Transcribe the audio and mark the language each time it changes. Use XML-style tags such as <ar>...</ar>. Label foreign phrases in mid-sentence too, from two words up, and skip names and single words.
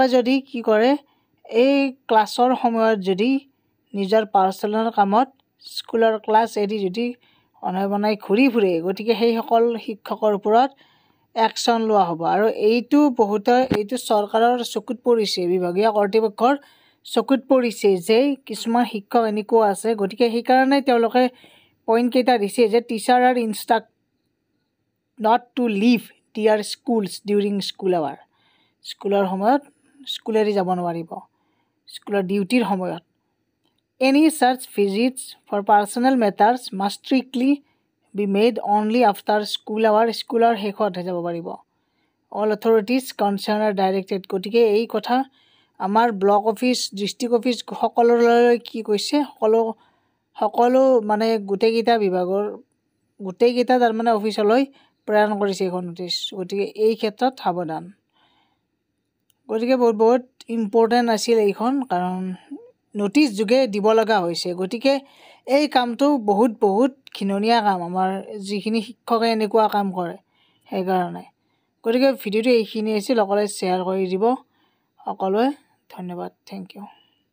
<as>যদি কি কৰে এই ক্লাছৰ সময়ত যদি নিজৰ পাৰ্চনেল কামত স্কুলৰ ক্লাছ এৰি যদি অনাই ঘূৰি ফুৰে গতিকে সেই সকল শিক্ষকৰ ওপৰত একশ্যন লোৱা হ'ব আৰু এইটো চৰকাৰৰ চকুত পৰিছে বিভাগীয় কৰ্তৃপক্ষৰ চকুত পৰিছে যে কিছুমান শিক্ষক এনেকুৱা আছে গতিকে সেইকাৰণে তেওঁলোকে পইণ্ট কেইটা দিছে যে</as> <en>teachers are instructed not to leave their schools during school hour</en> <as>স্কুলৰ সময়ত স্কুল এৰি যাব নোৱাৰিব স্কুলৰ ডিউটিৰ সময়ত</as> <en>Any such visits for personal matters must strictly be made only after school hour.</en> <as>Schooler শেষত যাব পাৰিব</as> <en>all authorities concerned are directed</en> <as>গতিকে এই কথা আমাৰ</as> <en>block office district office</en> <as>সকলোলৈ কি কৈছে সকলো মানে গোটেইকেইটা বিভাগৰ গোটেইকেইটা তাৰমানে অফিচলৈ প্ৰেৰণ কৰিছে এখন নটিচ গতিকে এই ক্ষেত্ৰত সাৱধান গতিকে বহুত ইম্পৰ্টেণ্ট আছিল এইখন কাৰণ নটিচ যোগে দিব লগা হৈছে গতিকে এই কামটো বহুত ঘিননীয়া কাম আমাৰ যিখিনি শিক্ষকে এনেকুৱা কাম কৰে সেইকাৰণে গতিকে ভিডিঅ'টো এইখিনি আছিল সকলোৱে শ্বেয়াৰ কৰি দিব সকলোৱে ধন্যবাদ</as> <en>thank you</en>